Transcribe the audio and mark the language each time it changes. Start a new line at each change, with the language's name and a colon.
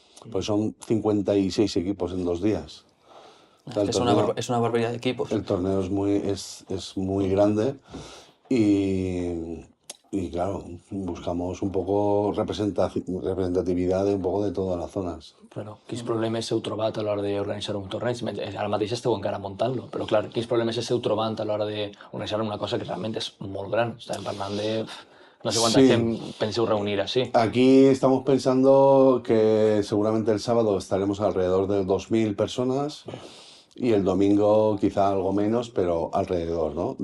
Spanish: Pues son 56 equipos en 2 días. O sea, Es una barbaridad de equipos. el torneo es muy grande y claro, buscamos un poco representatividad de un poco de todas las zonas.
Catalan: Però quins problemes heu trobat a l'hora d'organitzar un torneig? Ara mateix esteu encara muntant-lo, però clar, quins problemes esteu trobant a l'hora d'organitzar una cosa que realment és molt gran? Estàvem parlant de no sé quanta Sí. gent penseu reunir així.
Spanish: Aquí estamos pensando que seguramente el sábado estaremos alrededor de 2.000 personas y el domingo quizá algo menos, pero alrededor, ¿no?